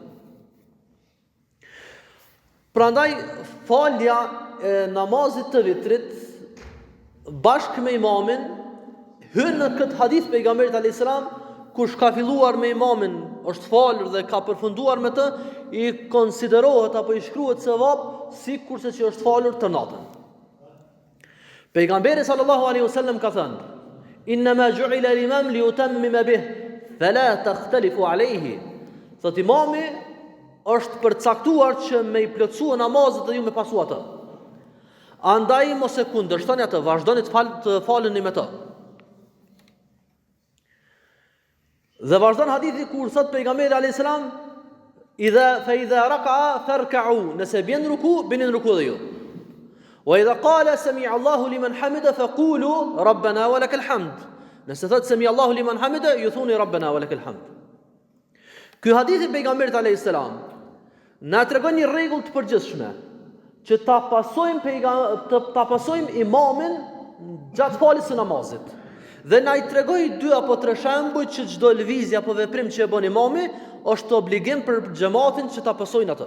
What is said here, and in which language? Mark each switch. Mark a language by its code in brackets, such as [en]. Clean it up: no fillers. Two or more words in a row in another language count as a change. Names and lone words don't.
[sq] Prandaj falja e namazit të vitrit bashkë me imamin hyn në këtë hadith pejgamberit [ar] عليه السلام, [sq] kush ka filluar me imamin, është falur dhe ka përfunduar me të, i konsiderohet apo i shkruhet sevap sikurse që është falur të natën. [ar] Pejgamberi صلى الله عليه وسلم [sq] ka thënë: [ar] "إنما جعل الإمام ليؤتم به فلا تختلفوا عليه." [sq] Thot imami është përcaktuar që me i plotësua namazet dhe ju me pasu atë. Andaj mos e kundërshtoni atë, vazhdoni të faleni me të. Dhe vazhdon hadithi kur thot pejgamberi [ar] عليه السلام: فإذا ركع فاركعوا." [sq] Nëse bjen ruku, bini në ruku dhe ju. [ar] وإذا قال سمع الله لمن حمده فقولوا ربنا ولك الحمد. [sq] Nëse thot [ar] سمع الله لمن حمده, [sq] ju thoni [ar] ربنا ولك الحمد. [sq] Ky hadith i pejgamberit [ar] عليه السلام [sq] na tregon një rregull të përgjithshme, që ta pasojmë imamin gjatë faljes së namazit. Dhe na i tregoi 2 apo 3 shembuj që çdo lëvizje apo veprim që e bën imami është obligim për xhamatin që ta pasojnë atë.